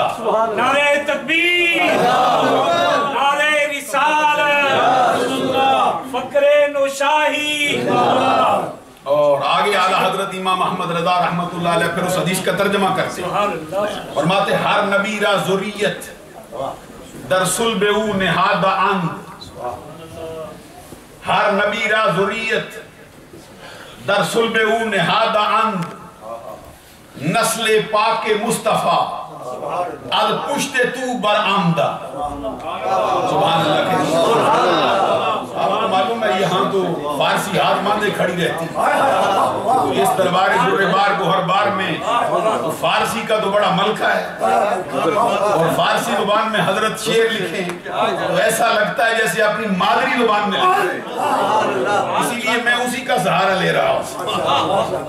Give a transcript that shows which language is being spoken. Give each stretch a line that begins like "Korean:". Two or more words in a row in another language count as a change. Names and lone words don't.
Urdu: نعرہ تکبیر، نعرہ رسالت، فقر نشاہی. اور آگے اعلیٰ حضرت حضرت امام احمد رضا
Arabic: رحمت اللہ علیہ
Urdu: پھر اس حدیث کا ترجمہ کرتے ہیں، فرماتے
Persian: ہر نبی را ذریت در صلب او نہاد اند، ہر نبی را ذریت در صلب او نہاد اند، نسل پاک مصطفیٰ از پشت تو برآمدہ۔
Arabic: سبحان اللہ
Urdu: کے آپ کو معلوم ہے یہاں تو فارسی ہاتھ باندھے کھڑی رہتی تو اس دربار بار گوہر بار میں فارسی کا تو بڑا ملکہ ہے، اور فارسی زبان میں حضرت شعر لکھیں تو ایسا لگتا ہے جیسے اپنی مادری زبان میں لکھیں، اسی لیے میں اسی کا سہارا لے رہا ہوں۔